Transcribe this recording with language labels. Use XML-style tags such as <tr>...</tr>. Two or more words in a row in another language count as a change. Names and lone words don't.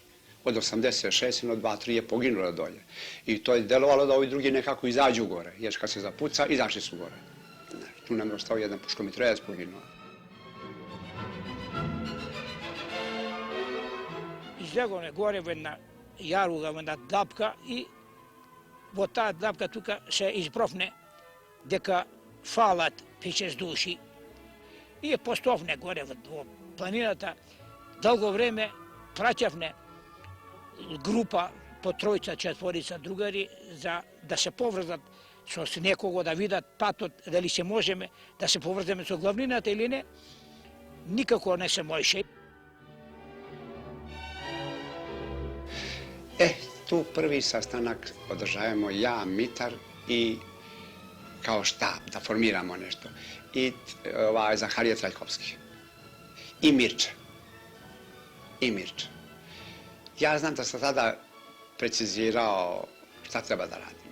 <sr>Od 86 ili od 2-3 je poginulo dolje. I to je delovalo da ovi drugi nekako izađu gore, jer kad se zapuca, izašli su gore. Tu nam je ostao jedan puškomitrajac poginuo.</sr> <mk>Izlegao je gore jedna jaruga, jedna dapka i od ta dapka tuka se izbrofne дека фалат пет-шест души. И постовне горе во планината. Долго време праќавне група по тројца, четворица другари за да се поврзат со некого, да видат патот, дали се можеме да се поврземе со главнината или не. Никако не се можеше.</mk> <sr>Tu prvi sastanak održavamo ja, Mitar i kao štab, da formiramo nešto. I Zaharije Trajkovski. I Mirče. Ja znam da sam tada precizirao šta treba da radim.</sr>